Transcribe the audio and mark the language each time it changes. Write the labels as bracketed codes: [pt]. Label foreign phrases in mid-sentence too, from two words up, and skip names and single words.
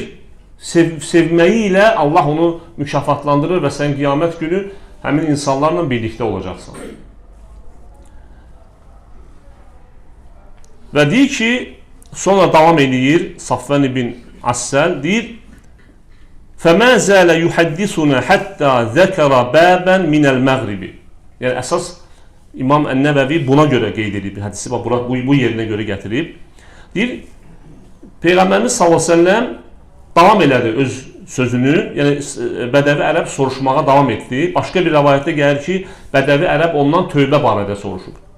[az] Sevməyi ilə Allah onu mükafatlandırır və sən qiyamət günü həmin insanlarla birlikdə olacaqsan. Və deyir ki, sonra davam edir Safvan ibn Assal, deyir, [ar] فَمَا زَالَ يُحَدِّسُنَا حَتَّى ذَكَرَ بَابًا مِنَ الْمَغْرِبِ. [az] Yəni əsas İmam Ən-Nəvəvi buna görə qeyd edib, hədisi bu yerinə görə gətirib. Deyir, Peyğəmbərimiz [ar] صلى الله عليه وسلم [az] davam elədi öz sözünü, yəni Bədəvi ərəb soruşmağa davam etdi. Başqa bir rəvayətdə gəlir ki, Bədəvi ərəb ondan tövbə barədə soruşur.